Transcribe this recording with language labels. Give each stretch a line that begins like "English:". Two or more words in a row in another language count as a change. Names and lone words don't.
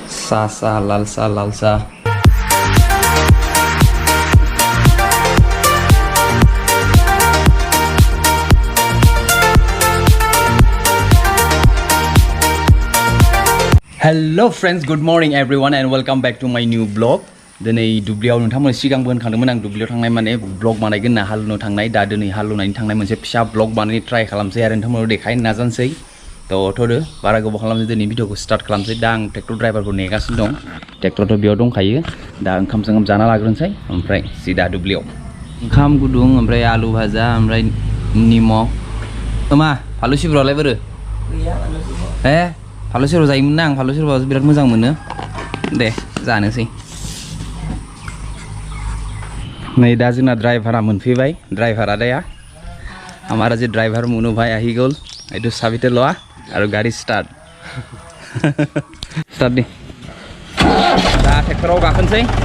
Bodo: सा लाल सा
English: Hello friends, good morning everyone and welcome back to my new vlog.
Bodo: दिनै दुब्लियाव नोंथांमोन सिगांबो होनखादोंमोन आं दुब्लियाव थांनाय माने ब्लग बानायगोन ना हालुनो थांनाय दा दिनै हालुनायनि थांनाय मोनसे फिसा ब्लग बानायनो ट्राइ खालामसै आरो नोंथांमोननो देखायनो नाजानोसै थ'दो बारा गोबाव खालामसै दिनै भिडिअखौ स्टार्ट खालामसै दा आं ट्रेक्टर ड्राइभारखौ नेगासिनो दं ट्रेक्टरथ' बेयाव दंखायो दा ओंखाम जाना लाग्रोनोसै ओमफ्राय सिदा दुब्लियाव ओंखाम गुदुं ओमफ्राय आलु भाजा ओमफ्राय निमक मा फालु सिब्रुआलाय बोरो फालु सिब्रु जायोमोन ना आं फालु सिब्रुआ बिराद मोजां मोनो दे जानोसै नै दा जोंना ड्राइभारा मोनफैबाय ड्राइभार आदाया
Assamese: আমাৰ যে ড্ৰাইভাৰ মুনু ভাই আহি গ'ল এটু চাবিটো লোৱা
Bodo: आरो गाड़ी
English: start start
Bodo: दे दा ट्रेक्टराव गाखोनसै